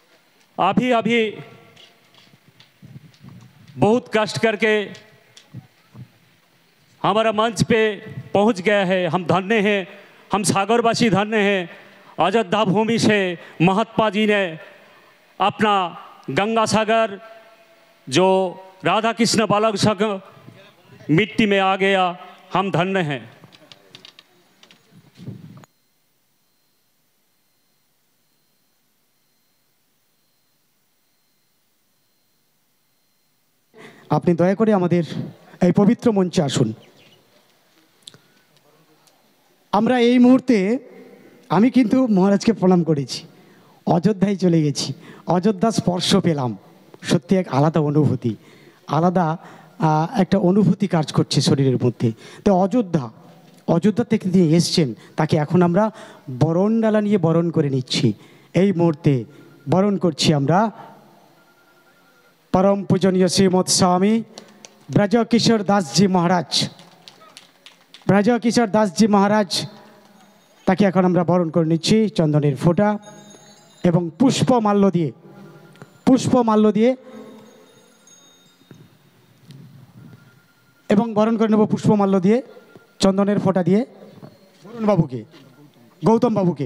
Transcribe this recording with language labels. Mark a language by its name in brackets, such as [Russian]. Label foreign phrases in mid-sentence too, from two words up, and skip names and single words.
[Hindi] अभी बहुत कष्ट करके हमारा मंच पे पहुंच गया है। हम धन्य हैं, हम सागरवासी धन्य हैं। अयोध्या भूमि से महात्मा जी ने अपना गंगा सागर जो राधा कृष्ण बालक संघ मिट्टी में आ गया, हम धन्य हैं। [Bangla] আপনি দয়া করে আমাদের এই পবিত্র মঞ্চে আসুন। আমরা এই মুহূর্তে আমি কিন্তু মহারাজকে প্রণাম করেছি, অযোধ্যায় চলে গেছি, অযোধ্যা স্পর্শ পেলাম। সত্যি এক আলাদা অনুভূতি, আলাদা একটা অনুভূতি কাজ করছে শরীরের মধ্যে। তো অযোধ্যা থেকে তিনি এসছেন, তাকে এখন আমরা বরণডালা নিয়ে বরণ করে নিচ্ছি। এই মুহূর্তে বরণ করছি আমরা [Hindi] परम पूजनीय श्रीमद स्वामी ब्रजकिशोर दास जी महाराज। [Bangla] ब्रजकिशोर दास जी महाराज ताके এখন আমরা বরণ করে নিচ্ছি চন্দনের ফোঁটা এবং পুষ্পমাল্য দিয়ে এবং বরণ করে নেব পুষ্পমাল্য দিয়ে, চন্দনের ফোঁটা দিয়ে বরুণ বাবুকে, গৌতম বাবুকে।